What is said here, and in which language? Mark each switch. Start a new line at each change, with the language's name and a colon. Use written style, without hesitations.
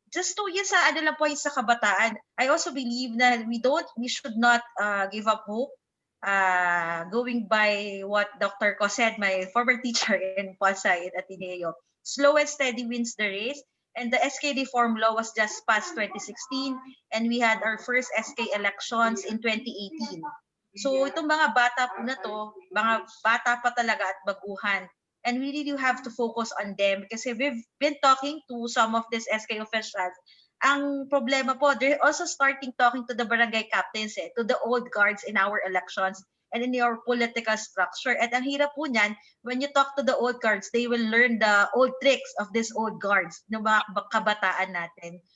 English: Just to
Filipino: yun sa ano lang po yung sa kabataan,
English: I also believe na we should not give up hope. Going by what Dr. Ko said, my former teacher in Pasay at Ateneo, slow and steady wins the race. And the SK reform law was just passed 2016, and we had our first SK elections in 2018.
Filipino: So itong mga bata po na to, mga bata pa talaga at baguhan.
English: And we really have to focus on them kasi we've been talking to some of these SK officials.
Filipino: Ang problema po,
English: they're also starting talking to the barangay captains, to the old guards in our elections and in your political structure.
Filipino: At ang hirap po niyan,
English: when you talk to the old guards, they will learn the old tricks of these old guards,
Filipino: ng mga kabataan natin.